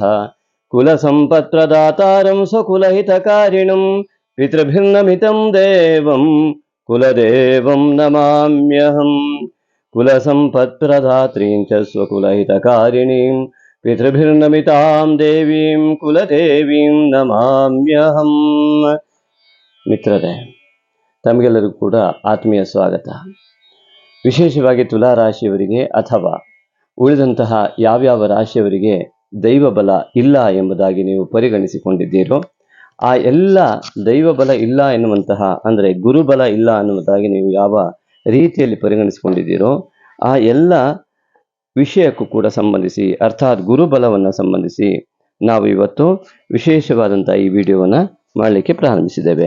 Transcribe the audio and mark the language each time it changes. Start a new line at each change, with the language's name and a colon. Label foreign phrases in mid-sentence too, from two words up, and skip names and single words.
Sanskrit: कुलसम्पत्प्रदातारं स्वकुलहितकारिणं पितृभिर्नमितं देवं कुलदेवं नमाम्यहम्। कुलसम्पत्प्रदात्रीं च स्वकुलहितकारिणीं पितृभिर्नमितां देवीं ಕುಲದೇವೀಂ ನಮಾಮ್ಯಹಂ.
Kannada: ಮಿತ್ರರೇ, ತಮಗೆಲ್ಲರಿಗೂ ಕೂಡ ಆತ್ಮೀಯ ಸ್ವಾಗತ. ವಿಶೇಷವಾಗಿ ತುಲಾ ರಾಶಿಯವರಿಗೆ ಅಥವಾ ಉಳಿದಂತಹ ಯಾವ್ಯಾವ ರಾಶಿಯವರಿಗೆ ದೈವ ಬಲ ಇಲ್ಲ ಎಂಬುದಾಗಿ ನೀವು ಪರಿಗಣಿಸಿಕೊಂಡಿದ್ದೀರೋ ಆ ಎಲ್ಲ ದೈವ ಬಲ ಇಲ್ಲ ಎನ್ನುವಂತಹ ಅಂದರೆ ಗುರುಬಲ ಇಲ್ಲ ಅನ್ನುವುದಾಗಿ ನೀವು ಯಾವ ರೀತಿಯಲ್ಲಿ ಪರಿಗಣಿಸಿಕೊಂಡಿದ್ದೀರೋ ಆ ಎಲ್ಲ ವಿಷಯಕ್ಕೂ ಕೂಡ ಸಂಬಂಧಿಸಿ ಅರ್ಥಾತ್ ಗುರುಬಲವನ್ನು ಸಂಬಂಧಿಸಿ ನಾವು ಇವತ್ತು ವಿಶೇಷವಾದಂಥ ಈ ವಿಡಿಯೋವನ್ನು ಮಾಡಲಿಕ್ಕೆ ಪ್ರಾರಂಭಿಸಿದ್ದೇವೆ.